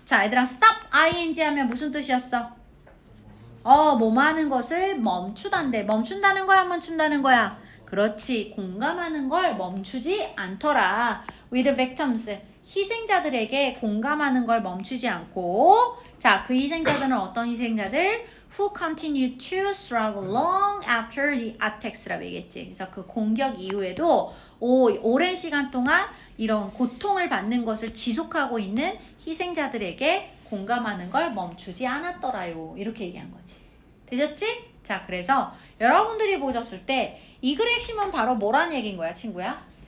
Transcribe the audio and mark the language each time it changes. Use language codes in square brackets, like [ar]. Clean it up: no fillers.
[ko] 자, 얘들아 [en] stop ing [ko] 하면 무슨 뜻이었어? 뭐하는 것을 멈추단데. 멈춘다는 거야, 멈춘다는 거야? 그렇지. 공감하는 걸 멈추지 않더라. [en] with victims. [ko] 희생자들에게 공감하는 걸 멈추지 않고 자, 그 희생자들은 어떤 희생자들? [en] who continue to struggle long after the attacks [ko] 라고 얘기했지. 그래서 그 공격 이후에도 오랜 시간 동안 이런 고통을 받는 것을 지속하고 있는 희생자들에게 공감하는 걸 멈추지 않았더라요. 이렇게 얘기한 거지. 되셨지? 자, 그래서 여러분들이 보셨을 때 이 글의 핵심은 바로 뭐라는 얘기인 거야, 친구야?